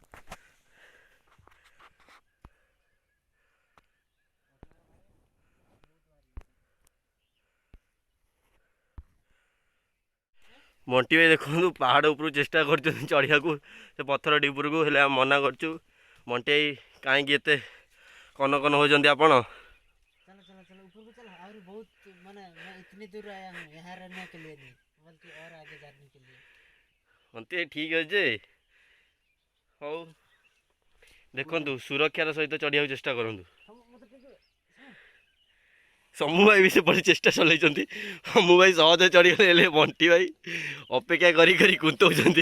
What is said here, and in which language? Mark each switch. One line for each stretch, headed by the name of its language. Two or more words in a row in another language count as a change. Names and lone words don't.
Odia: ବଣ୍ଟି ଭାଇ ଦେଖନ୍ତୁ ପାହାଡ଼ ଉପରକୁ ଚେଷ୍ଟା କରୁଛନ୍ତି ଚଢ଼ିବାକୁ, ସେ ପଥର ଢିପୁରକୁ, ହେଲେ ଆମେ ମନା କରୁଛୁ। ବଣ୍ଟି ଭାଇ କାହିଁକି ଏତେ କନ କନ ହେଉଛନ୍ତି ଆପଣ?
Hindi: ଉପରକୁ चलो, और बहुत मैं इतनी दूर आया हूँ, यहाँ रहने के लिए नहीं, बल्कि और आगे जाने के लिए।
Odia: ବଣ୍ଟି ଭାଇ ଠିକ୍ ଅଛି ଯେ, ହଉ ଦେଖନ୍ତୁ ସୁରକ୍ଷାର ସହିତ ଚଢ଼ିବାକୁ ଚେଷ୍ଟା କରନ୍ତୁ। ସମୁ ଭାଇ ବି ସେପଟେ ଚେଷ୍ଟା ଚଲେଇଛନ୍ତି। ସମୁ ଭାଇ ସହଜରେ ଚଢ଼ିଗଲେ, ହେଲେ ବଣ୍ଟି ଭାଇ ଅପେକ୍ଷା କରି କରି କୁନ୍ତଉଛନ୍ତି।